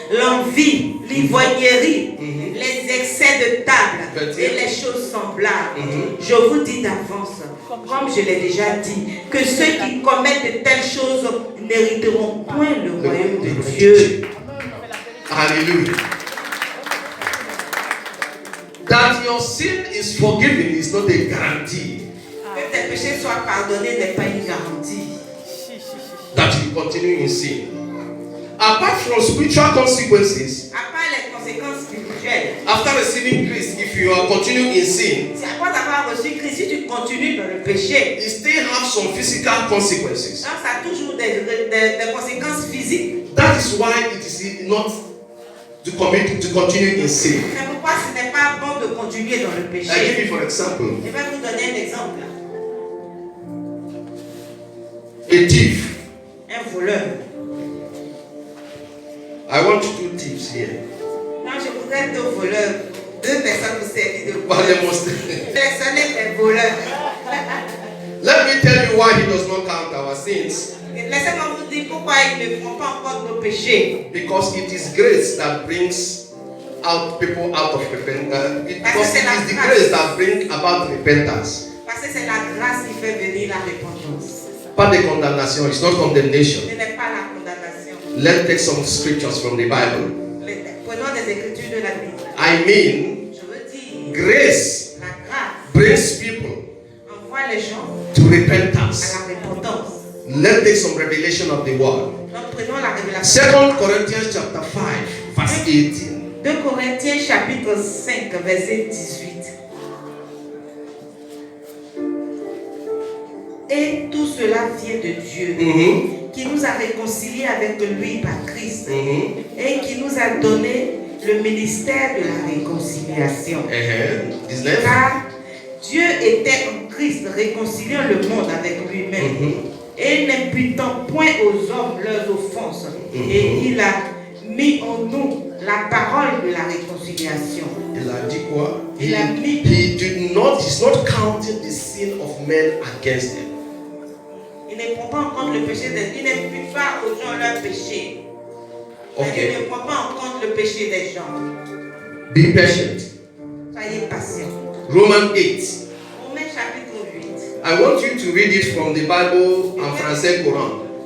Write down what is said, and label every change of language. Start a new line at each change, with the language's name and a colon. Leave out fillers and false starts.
French: L'envie, l'ivrognerie, les excès de table et les choses semblables. Je vous dis d'avance, comme je l'ai déjà dit, que ceux qui commettent de telles choses n'hériteront point le royaume de Dieu. Alléluia.
English: That your sin is forgiven is not a guarantee
French: Que tes péchés soient pardonnés n'est pas une garantie.
English: that you continue in sin. Apart from spiritual consequences,
French: À part les conséquences spirituelles,
English: after receiving if you are continuing in sin,
French: si après avoir reçu Christ, si tu continues dans le péché,
English: it still have some physical consequences.
French: donc ça a toujours des conséquences physiques.
English: That is why it is not to continue in sin.
French: C'est pourquoi ce n'est pas bon de continuer dans le péché.
English: I give you for example.
French: Je vais vous donner un exemple.
English: A thief.
French: Un voleur.
English: I want two thieves here.
French: Non, je voudrais deux voleurs. Deux personnes pour servir de
English: But
French: voleurs.
English: they must.
French: Sélectionnez des voleurs.
English: Let me tell you why he does not count our sins.
French: Laissez-moi vous dire pourquoi ils ne font pas encore nos péchés.
English: Because it is grace that brings out people out of repentance. Because it is the grace that brings about repentance.
French: Parce que c'est la grâce qui fait venir la repentance. Pas de condemnation.
English: It's not condemnation.
French: Ce n'est pas la condamnation.
English: Let's take some scriptures from the Bible.
French: Prenons des écritures de la Bible.
English: I mean,
French: Je veux dire,
English: grace
French: la grâce
English: brings people
French: envoie les gens
English: to
French: à
English: repentance.
French: la repentance.
English: Let's take some revelation of the word.
French: Donc prenons la révélation.
English: 2 Corinthians chapter 5, verse 18.
French: 2 Corinthiens chapitre 5, verset 18. Et tout cela vient de Dieu, qui nous a réconciliés avec lui par Christ, et qui nous a donné le ministère de la réconciliation. 19. Car Dieu était en Christ réconciliant le monde avec lui-même, et n'imputant point aux hommes leurs offenses, et il a mis en nous la parole de la réconciliation. Il a dit quoi? Il a mis.
English: He's not counting the sin of men against them.
French: Il ne prend pas en compte le péché des. Il n'impute pas aux gens leur péché.
English: Okay.
French: Il ne prend pas en compte le péché des gens.
English: Be patient.
French: Soyez patients.
English: Romans 8.
French: Romains chapitre 8.
English: I want you to read it from the Bible
French: en français courant.